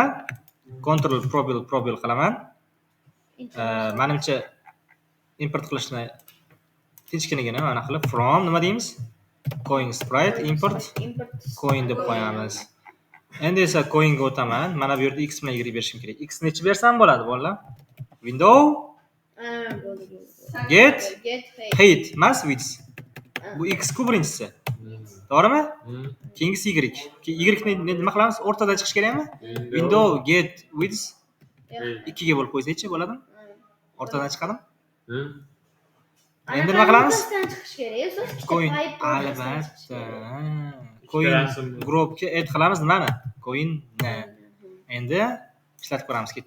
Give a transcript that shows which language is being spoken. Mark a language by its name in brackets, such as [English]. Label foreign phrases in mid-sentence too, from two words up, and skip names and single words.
[Uzbek] Control probil qilaman. Menimcha import qilishni tinchkinagina mana qilib from nima deymiz? [English] coin sprite import coin [Uzbek] deb qo'yamiz. Endi esa coinga o'taman. Mana bu yerda x bilan y berishim kerak. X nechi bersam bo'ladi bolalar? [English] Window get height emas width. [Uzbek] Bu x ku birinchisi. To'g'rimi? Keyingisi y. Y ni nima qilamiz? O'rtadan chiqish kerakmi? [English] Window get width [Uzbek] 2 ga bo'lib qo'ysak-chi bo'ladimi? O'rtadan chiqadimi? Endi nima qilamiz? chiqish kerak. So'z Coin albatta. Coin groupga add qilamiz nimani? Coinni. Endi ishlatib ko'ramiz ketdi.